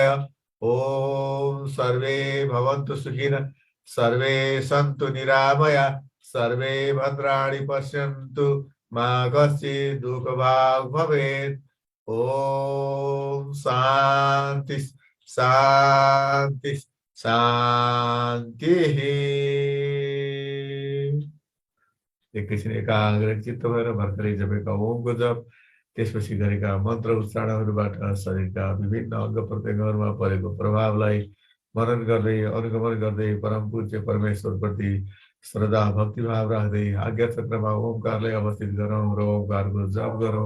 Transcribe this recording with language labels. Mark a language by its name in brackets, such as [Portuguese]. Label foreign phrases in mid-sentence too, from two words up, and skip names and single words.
[Sanskrit] ओम सर्वे भवन्तु सुखिनः सर्वे सन्तु निरामया सर्वे भद्राणि पश्यन्तु मा कश्चित् दुःखभाग् भवेत्। ओम शान्ति शान्ति शान्तिः। [Nepali] एकैछिन एकाग्र चित्त भएर भर्खरै जपेका ओमको जप, त्यसपछि गरेका मन्त्र उच्चारणहरूबाट शरीरका विभिन्न अङ्ग प्रत्यङ्गहरूमा परेको प्रभावलाई मनन गर्दै अनुगमन गर्दै परम पूज्य परमेश्वरप्रति श्रद्धा भक्तिभाव राख्दै आज्ञा चक्रमा ओमकारलाई अवस्थित गरौँ र ओमकारको जप गरौँ।